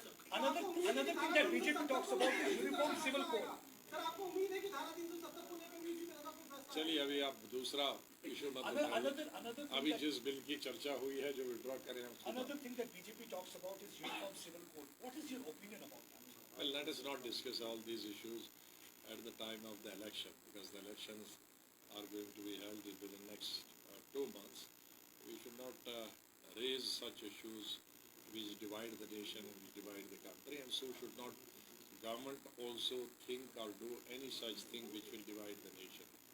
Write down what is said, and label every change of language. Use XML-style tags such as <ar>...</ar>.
<en>Another thing that BJP talks about is uniform civil code.</en> <hi>चलिए, अभी आप दूसरा इशू मत उठाइए। अभी जिस बिल की चर्चा हुई है, जो विड्रॉ करें हम।</hi> <en>Another thing that BJP talks about is uniform civil code. What is your opinion about that? Well, let us not discuss all these issues at the time of the election, because the elections are going to be held within the next 2 months. We should not raise such issues which divide the nation and which divide the country, and so should not government also think or do any such thing which will divide the nation.</en>